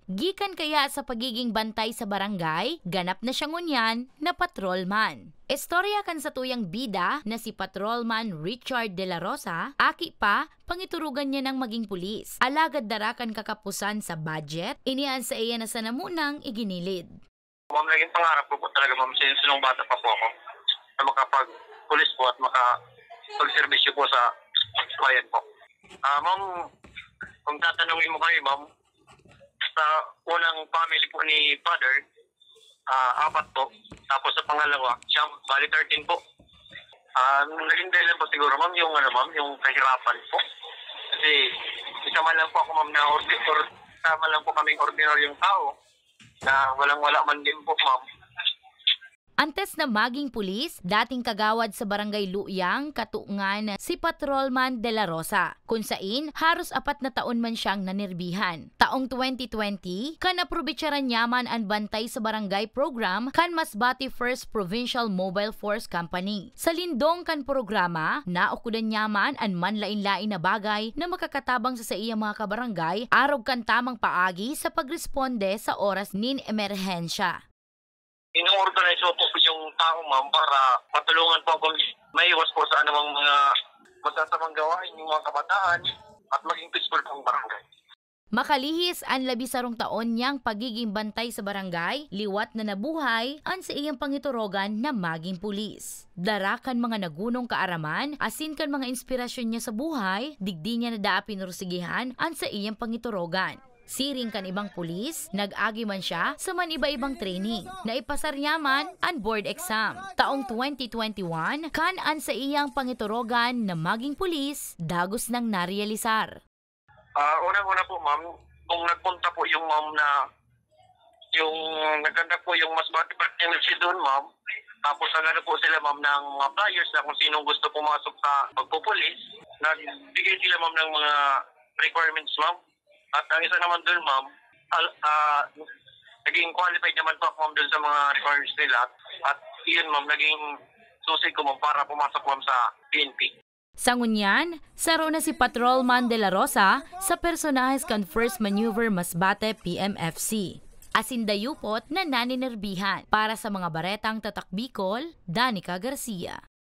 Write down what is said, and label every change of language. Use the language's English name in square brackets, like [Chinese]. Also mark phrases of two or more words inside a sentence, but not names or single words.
[Bikol] Gikan kaya sa pagiging bantay sa barangay, ganap na siya ngunyan na patrolman. Istorya kan sa tuyang bida na si Patrolman Richard De La Rosa, aki pa, pangiturugan niya ng maging pulis. Alagad darakan kakapusan sa budget, inian sa iya na sa namunang iginilid. [Filipino] Ma'am, naging pangarap ko po talaga, ma'am, since nung bata pa po ako, na makapag-pulis po at makapag-servisyo po sa bayan po. Ma'am, kung tatanungin mo kami, ma'am, sa unang family po ni Father, 4 po. Tapos sa pangalawa, siya, bali 13 po. Naging dahilan po siguro, ma'am, yung kahirapan po. Kasi isa man lang po ako, ma'am, sama lang po kaming ordinaryong tao na walang-wala man din po, ma'am. [Bikol] Antes na maging pulis, dating kagawad sa Barangay Luyang, katuungan si Patrolman De La Rosa, kung sain haros 4 na taon man siyang nanirbihan. Taong 2020, kan aprobitsaran nyaman ang bantay sa barangay program kan Masbate First Provincial Mobile Force Company. Sa lindong kan programa, naukudan nyaman ang manlain-lain na bagay na makakatabang sa iya mga kabarangay, arog kan tamang paagi sa pagresponde sa oras nin emerhensya. [Filipino] Ino-organize po yung tao, ma'am, para matulungan po kung maiwas po sa anumang mga masasamang gawain yung mga kabataan at maging peaceful po ang barangay. [Bikol] Makalihis ang 11 taon niyang pagiging bantay sa barangay, liwat na nabuhay ang sa iyang pangiturogan na maging pulis. Darakan mga nagunong kaaraman, asin kan mga inspirasyon niya sa buhay, digdi niya na daapin rusigihan ang sa iyang pangiturogan. Siring kan ibang pulis, nag-agi man siya sa man iba-ibang training. Naipasar niya man ang board exam. Taong 2021, kan an sa iyang pangiturogan na maging pulis, dagos nang narealisar. [Filipino] Unang-una po, ma'am, kung nagpunta po yung ma'am na yung nagkanda po yung Masbate Partnership doon, ma'am. Tapos nagano po sila, ma'am, ng mga flyers na kung sinong gusto pumasok sa pagpupulis. Nagbigay sila, ma'am, ng mga requirements, ma'am. At ang isa naman doon, ma'am, naging qualified naman po, ma'am, doon sa mga requirements nila. At yun, ma'am, naging susi ko, ma'am, para pumasok, ma'am, sa PNP. [Bikol] Sa ngunyan, saro na si Patrolman De La Rosa sa personahes kan First Maneuver Masbate PMFC. Asindayupot na naninerbihan para sa mga baretang tatak Bicol, Danica Garcia.